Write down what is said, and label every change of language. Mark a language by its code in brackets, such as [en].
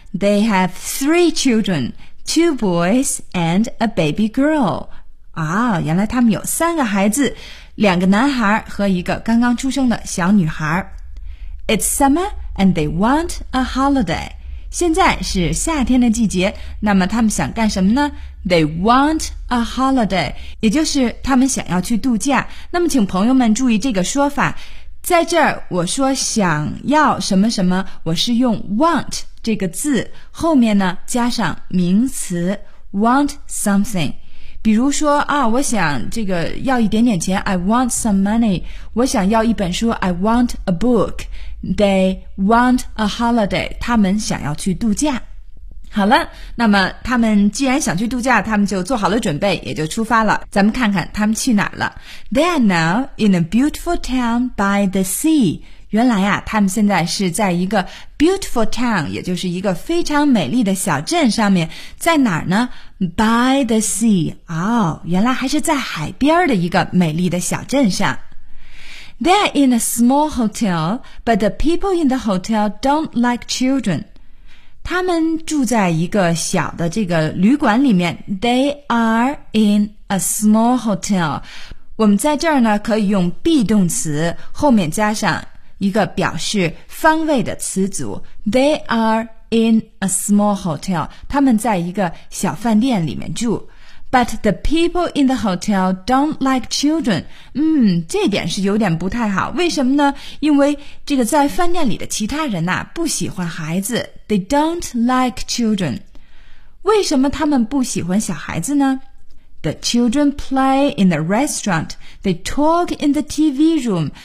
[en] They have three children, two boys and a baby girl. [zh] 啊，原来他们有三个孩子，两个男孩和一个刚刚出生的小女孩。 [en] It's summer and they want a holiday. [zh] 现在是夏天的季节，那么他们想干什么呢？ [en] They want a holiday， [zh] 也就是他们想要去度假。那么请朋友们注意这个说法，在这儿我说想要什么什么，我是用 want 这个字后面呢加上名词 [en] want something。 [zh] 比如说啊，我想这个要一点点钱， [en] I want some money。 [zh] 我想要一本书， [en] I want a book。 They want a holiday， [zh] 他们想要去度假。好了，那么他们既然想去度假，他们就做好了准备，也就出发了。咱们看看他们去哪儿了。 [en] They are now in a beautiful town by the sea. [zh] 原来啊，他们现在是在一个 [en] beautiful town， [zh] 也就是一个非常美丽的小镇上面。在哪儿呢？ [en] By the sea. [zh] 哦，原来还是在海边的一个美丽的小镇上。 [en] They are in a small hotel, but the people in the hotel don't like children. [zh] 他们住在一个小的这个旅馆里面。 [en] They are in a small hotel. [zh] 我们在这儿呢可以用 be 动词后面加上一个表示方位的词组。 [en] They are in a small hotel. [zh] 他们在一个小饭店里面住。 [en] But the people in the hotel don't like children. [zh] 这点是有点不太好。为什么呢？因为这个在饭店里的其他人啊不喜欢孩子。 [en] They don't like children. [zh] 为什么他们不喜欢小孩子呢？ [en] The children play in the restaurant. They talk in the TV room.